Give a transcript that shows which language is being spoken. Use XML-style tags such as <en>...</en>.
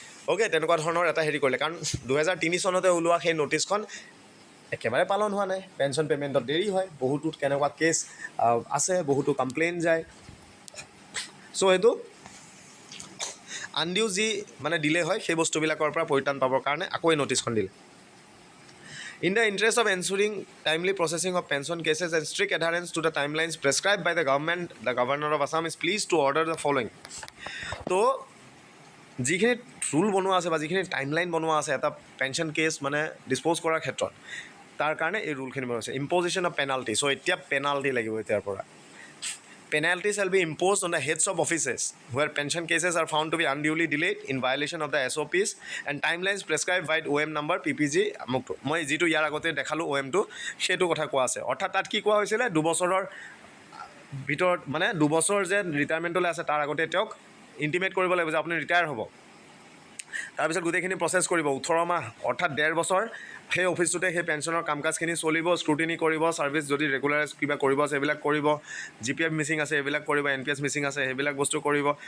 <as>Okay, তেনেকুৱা ধৰণৰ এটা হেৰি কৰিলে, কাৰণ 2003 চনতে ওলোৱা সেই নটিছখন একেবাৰে পালন হোৱা নাই, পেঞ্চন পে'মেণ্টত দেৰি হয়, বহুতো কেনেকুৱা কেছ আছে, বহুতো কমপ্লেইন যায়। চ' সেইটো আনডিউ যি মানে ডিলে হয় সেই বস্তুবিলাকৰ পৰা পৰিত্ৰাণ পাবৰ কাৰণে আকৌ এই নটিছখন দিলে।</as> <en>In the interest of ensuring timely processing of pension cases and strict adherence to the timelines prescribed by the government, the Governor of Assam is pleased to order the following.</en> <as>তো যিখিনি ৰুল বনোৱা আছে বা যিখিনি timeline বনোৱা আছে এটা pension cash মানে ডিছপ'জ কৰাৰ ক্ষেত্ৰত, তাৰ কাৰণে এই ৰুলখিনি বনোৱা হৈছে। ইম্প'জিশ্যন অফ পেনাল্টি, চ' এতিয়া পেনাল্টি লাগিব এতিয়াৰ পৰা।</as> <en>Penalties shall be imposed on the heads of offices where pension cases are found to be unduly delayed in violation of the SOPs and timelines prescribed by OM number PPG আমুকটো।</en> <as>মই যিটো ইয়াৰ আগতে দেখালোঁ OM-টো, সেইটো কথা কোৱা আছে। অৰ্থাৎ তাত কি কোৱা হৈছিলে, 2 বছৰৰ ভিতৰত মানে 2 বছৰ যে ৰিটায়াৰমেণ্টলৈ আছে তাৰ আগতে তেওঁক ইণ্টিমেট কৰিব লাগিব যে আপুনি ৰিটায়াৰ হ'ব। তাৰপিছত গোটেইখিনি প্ৰচেছ কৰিব 18 মাহ, অৰ্থাৎ 1.5 বছৰ সেই অফিচটোতে সেই পেঞ্চনৰ কাম কাজখিনি চলিব, স্ক্ৰুটিনি কৰিব, ছাৰ্ভিচ যদি ৰেগুলাৰ কিবা কৰিব আছে সেইবিলাক কৰিব, GPF মিচিং আছে সেইবিলাক কৰিব, NPS মিচিং আছে সেইবিলাক বস্তু কৰিব।</as>